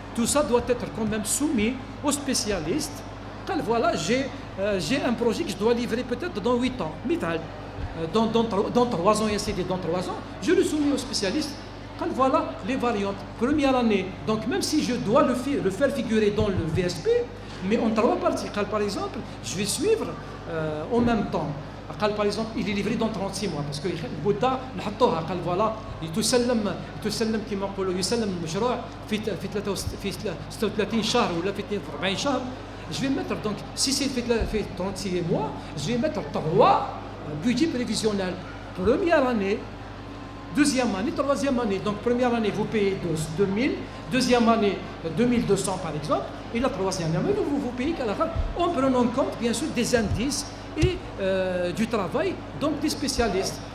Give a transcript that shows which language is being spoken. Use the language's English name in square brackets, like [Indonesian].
[French] Tout ça doit être quand même soumis aux spécialistes. Quand voilà, j'ai un projet que je dois livrer peut-être dans 8 ans, dans 3 ans, dans 3 ans, je le soumets aux spécialistes. Quand voilà les variantes, première année, donc même si je dois le faire figurer dans le VSP, mais en 3 parties. Par exemple, je vais suivre en même temps. Par exemple, il est livré dans 36 mois parce que [Arabic] البودة نحطوها قال voilà تسلم كما نقولوا يسلم المشروع في 36 شهر ولا في 42 شهر. [French] Je vais mettre donc si c'est fait 36 mois, je vais mettre 3 budgets prévisionnels. Première année, deuxième année, troisième année. Donc première année, vous payez 2000, deuxième année 2200 par exemple, et la troisième année, vous payez qu'à la fin, en prenant en compte bien sûr des indices et du travail, donc des spécialistes.